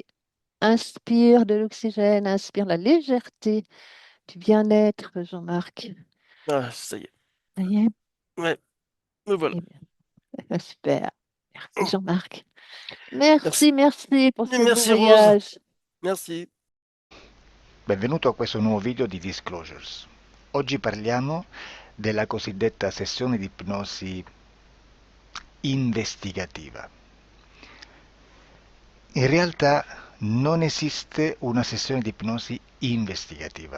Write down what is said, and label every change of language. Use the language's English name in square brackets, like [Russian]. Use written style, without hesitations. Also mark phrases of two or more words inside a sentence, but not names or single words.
[French] Inspire de l'oxygène, inspire la légèreté, du bien-être, Jean-Marc. Ah, ça y est. Ça y est? Ouais, me voilà. Eh bien, super. Merci, Oh, Jean-Marc. merci. Merci, merci pour ce beau Merci Rose. voyage. Merci. [Italian] Benvenuto a questo nuovo video di Disclosures. Oggi parliamo della cosiddetta sessione di ipnosi investigativa. In realtà non esiste una sessione di ipnosi investigativa.